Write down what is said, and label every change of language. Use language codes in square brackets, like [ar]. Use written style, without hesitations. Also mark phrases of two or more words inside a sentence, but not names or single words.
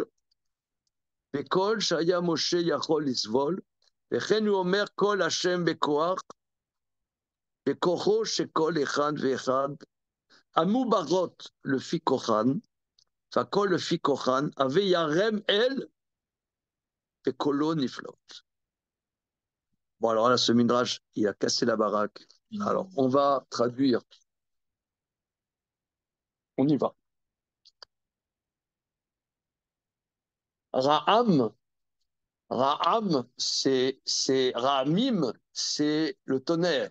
[he] בקול שהיה משה יכול לסבול, וכן הוא אומר כל השם בכוח, בכוחו שכל אחד ואחד, המוברות לפי כוחן, והכל לפי כוחן, הווה ירם אל, וקולו נפלאות. [fr] Bon, alors là, ce midrash, il a cassé la baraque. Alors, on va traduire. On y va. Ra'am, c'est Ra'amim, c'est le tonnerre.